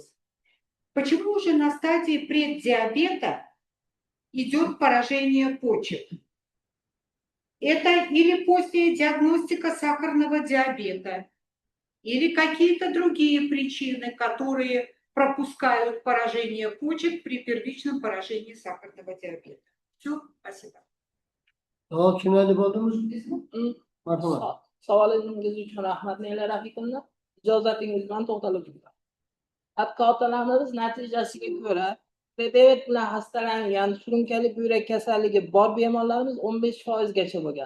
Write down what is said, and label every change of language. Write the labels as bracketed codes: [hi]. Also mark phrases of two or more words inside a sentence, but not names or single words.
[ru] Почему уже на стадии преддиабета идет поражение почек? Это или поздняя диагностика сахарного диабета, или какие-то другие причины, которые пропускают поражение почек при первичном поражении сахарного диабета. Все, спасибо. [uz] Savol tushunarli bo'ldimi? Mm. Marhamat. Savolingiz uchun rahmat Nela Rafiqovna. Ijozatingiz bilan to'xtalib o'taman. Tadqiqotlarimiz natijasiga ko'ra, diabet bilan xastalangan surunkali buyrak kasalligi bor bemorlarimiz 15% bo'lgan.